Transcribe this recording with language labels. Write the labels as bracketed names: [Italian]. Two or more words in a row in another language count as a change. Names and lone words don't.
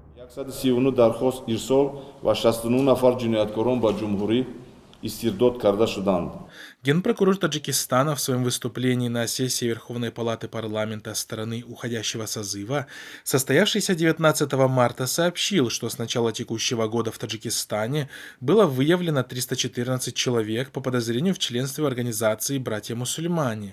[Tajik] 139 дархост ирсол ва 69 нафар ҷинояткорон ба ҷумҳурӣ истирдод карда шуданд. [Russian] Генпрокурор Таджикистана в своем выступлении на сессии Верховной Палаты парламента страны уходящего созыва, состоявшейся 19 марта, сообщил, что с начала текущего года в Таджикистане было выявлено 314 человек по подозрению в членстве в организации «Братья-мусульмане».